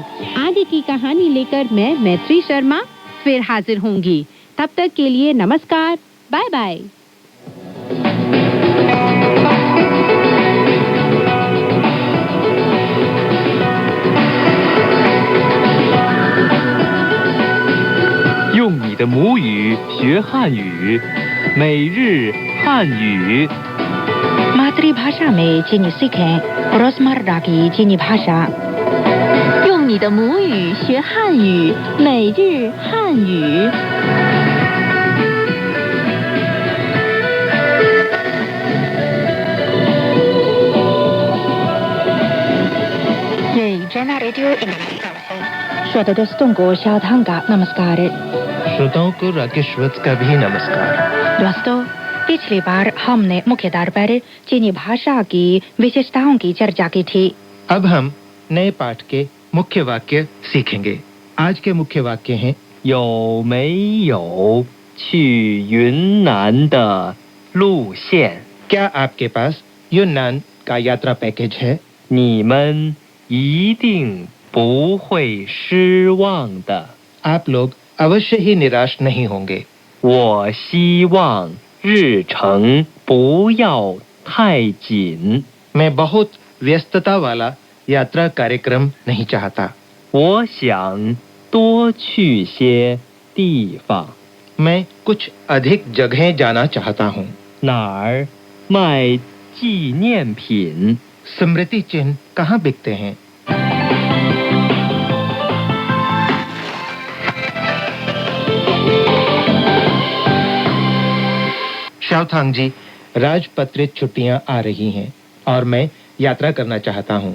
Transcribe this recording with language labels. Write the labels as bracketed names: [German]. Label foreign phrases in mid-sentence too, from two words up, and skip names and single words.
[Hindi] आगे की कहानी लेकर मैं मैत्री शर्मा फिर हाजिर होंगी। तब तक के लिए नमस्कार, [English] bye bye. [Chinese] 用你的母语学汉语，每日汉语。 [Hindi] मातृभाषा में चीनी सीखें, रोजमर्रा की चीनी भाषा। [Chinese] 用你的母语学汉语，每日汉语。 [Hindi] ये जना रेडियो इंडोनेशिया है। श्रोता दोस्तों को शादान का नमस्कार। श्रोताओं को राकेशवत का भी नमस्कार। दोस्तों, पिछली बार हमने मुख्य तौर पर चीनी भाषा की विशेषताओं की चर्चा की थी। अब हम नए पाठ के मुख्य वाक्य सीखेंगे। आज के मुख्य वाक्य हैं [Chinese] 有没有去云南的路线？ [Hindi] क्या आपके पास यूनान का यात्रा पैकेज है? [Chinese] 你们一定不会失望的。 [Hindi] आप लोग अवश्य ही निराश नहीं होंगे। [Chinese] 我希望日程不要太紧。 [Hindi] मैं बहुत व्यस्तता वाला यात्रा कार्यक्रम नहीं चाहता। [Chinese] 我想多去些地方。 [Hindi] मैं कुछ अधिक जगहें जाना चाहता हूँ। [Chinese] 哪儿卖纪念品？ [Hindi] स्मृति चिन्ह कहाँ बिकते हैं? शाओथांग जी, राजपत्रित छुट्टियां आ रही हैं और मैं यात्रा करना चाहता हूं।